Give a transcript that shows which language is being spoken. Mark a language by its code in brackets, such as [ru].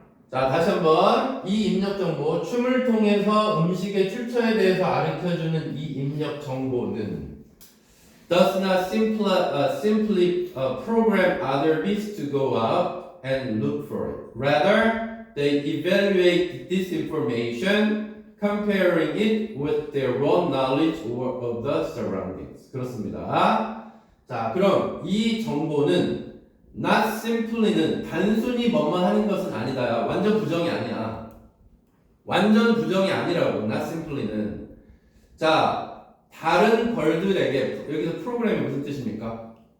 [ko] 자, 다시 한번 이 입력 정보, 춤을 통해서 음식의 출처에 대해서 가르쳐주는 이 입력 정보는 [en] does not simply program other bees to go out and look for it. Rather, they evaluate this information comparing it with their own knowledge of the surroundings. [ko] 그렇습니다. 자, 그럼 이 정보는 not simply는 단순히 뭐만 하는 것은 아니다. 완전 부정이 아니야. 완전 부정이 아니라고. not simply는. 자, 다른 벌들에게 여기서 프로그램이 무슨 뜻입니까?